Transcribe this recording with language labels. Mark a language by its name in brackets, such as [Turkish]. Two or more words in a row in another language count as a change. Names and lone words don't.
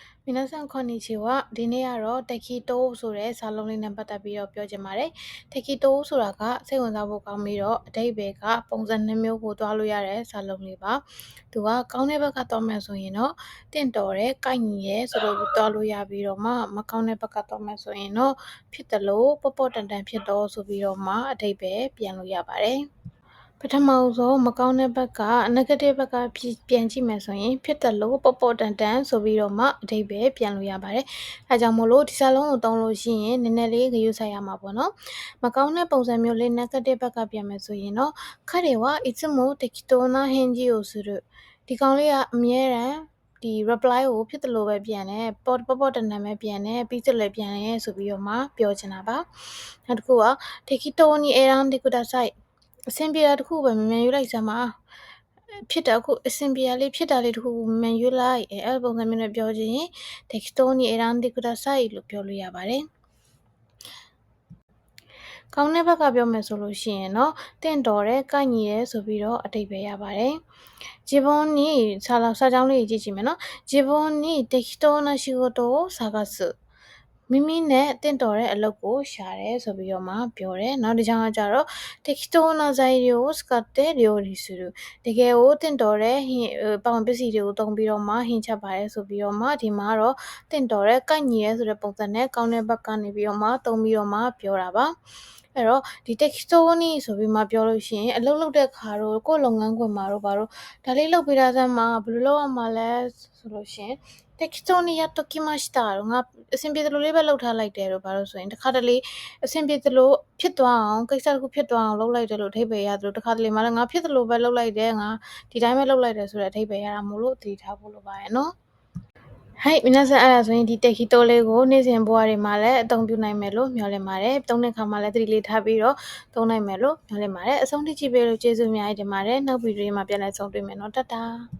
[Japanese] 皆さんこんにちは。 [Burmese] ဒီနေ့ကတော့適当ဆိုတဲ့စာလုံးလေးနဲ့ပတ်သက်ပြီးတော့ပြောချင်ပါတယ်။適当ဆိုတာကစိတ်ဝင်စားဖို့ကောင်းပြီးတော့အဓိပ္ပာယ်ကပုံစံ2မျိုးကိုတွားလို့ရတဲ့စာလုံးလေးပါ။သူကကောင်းတဲ့ဘက်ကတွားမယ်ဆိုရင်တော့တင့်တော်တယ်၊ကိုက်ညီတယ်ဆိုတော့တွား လို့ရပြီးတော့မှမကောင်းတဲ့ဘက်ကတွားမယ်ဆိုရင်တော့ဖြစ်တယ်လို့ပေါ့ပေါ့တန်တန်ဖြစ်တော့ဆိုပြီးတော့မှအဓိပ္ပာယ်ပြန်လို့ရပါတယ်။ပထမဆုံးမကောင်းတဲ့ဘက်က negative ဘက်ကပြန်ကြည့်မယ်ဆိုရင်ဖြစ် တယ်လို့ပေါ့ပေါ့တန်တန်ဆိုပြီးတော့မှအဓိပ္ပာယ်ပြန်လို့ရပါတယ်။အဲကြောင့်မို့လို့ဒီစာလုံးကိုသုံးလို့ရှိရင်နည်းနည်းလေးဂရုစိုက်ရမှာပေါ့နော်။မကောင်းတဲ့ပုံ စံမျိုးလေး negative ဘက်ကပြန်မယ်ဆိုရင်တော့ [Japanese] 彼はいつも適当な返事をする [Burmese] ဒီကောင်လေးကအမြဲတမ်းဒီ reply ကိုဖြစ်တယ်လို့ပဲပြန်တယ်ပေါ့ပေါ့တန်တန်ပဲပြန်တယ်ပြီးစလည်းပြန်တယ်ဆိုပြီးတော့မှပြောချင်တာပါ။နောက်တစ်ခုက [Japanese] 適当に選んでください [Burmese] အဆင်ပြေတာတစ်ခုပဲမြန်ရွေးလိုက်စမ်းပါဖြစ်တာအခုအဆင်ပြေတာလေးဖြစ်တာလေးတစ်ခုမြန်ရွေးလိုက်အဲ့ပုံစံမျိုးနဲ့ပြောချင်ရင် [Japanese] 適当に選んでください [Burmese] လို့ပြောလို့ရပါတယ် ကောင်းတဲ့ဘက်ကပြောမယ်ဆိုလို့ရှိရင်တော့တင့်တော်တယ်၊ကိုက်ညီတယ်ဆိုပြီးတော့အဓိပ္ပာယ်ရပါတယ်自分にစာကြောင်းလေးကြည့်ကြည့်မယ်နော် [Japanese] 自分に適当な仕事を探す [Burmese] မိမိနဲ့တင့်တော်တဲ့အလုပ်ကိုရှာတယ်ဆိုပြီးတော့မှပြောတယ်နောက်တစ်ကြောင်းကကြ တော့ [Japanese] 適当な材料を使って料理する [Burmese] တကယ်ကိုတင့်တော်တဲ့ပေါင်ပစ္စည်းတွေကိုသုံးပြီးတော့မှဟင်းချက်ပါတယ်ဆိုပြီးတော့မှဒီမှာတော့တင့်တော်တဲ့ကိုက်ညီရဲဆိုတဲ့ပုံစံ နဲ့ကောင်းတဲ့ဘက်ကနေပြီးတော့မှသုံးပြီးတော့မှပြောတာပါအဲ့တော့ဒီ textoni ဆိုပြီးမှပြောလို့ရှိရင်အလုပ်လုပ်တဲ့ခါတော့ကိုယ်လုပ်ငန်းခွင်မှာတော့ဘာလို့ ဒါလေးလုပ်ပေးတာစမ်းမှာဘယ်လိုလုပ်ရမှာလဲဆိုလို့ရှိရင် [Japanese] 適当にやっときました [Burmese] ငါအဆင်ပြေသလိုလေးပဲလုပ်ထား လိုက်တယ်လို့ဘာလို့ဆိုရင်တစ်ခါတလေအဆင်ပြေသလိုဖြစ်သွားအောင်ကိစ္စတစ်ခုဖြစ်သွားအောင်လုပ်လိုက်တယ်လို့အဓိပ္ပာယ်ရသလိုတစ်ခါတလေမှလည်းငါဖြစ်သလိုပဲလုပ်လိုက်တယ်ငါဒီတိုင်းပဲလုပ်လိုက်တယ်ဆိုတဲ့အဓိပ္ပာယ်ရတာမို့လို့သတိထားဖို့လိုပါရဲ့နော် [Japanese] はい皆さん [Burmese] အဲ့ဒါဆိုရင်ဒီတက်ခီတိုလေးကိုနေ့စဉ်ဘဝတွေမှာလည်းအသုံးပြုနိုင်မယ်လို့မျှော်လင့်ပါတယ်။သုံးတဲ့အခါမှာလည်းသတိလေးထားပြီးတော့သုံးနိုင်မယ်လို့မျှော်လင့်ပါတယ်။အဆုံးထိကြည့်ပေးလို့ကျေးဇူးအများကြီးတင်ပါတယ်။နောက်ဗီဒီယိုမှာပြန်လည်ဆုံတွေ့မယ်နော်တတာ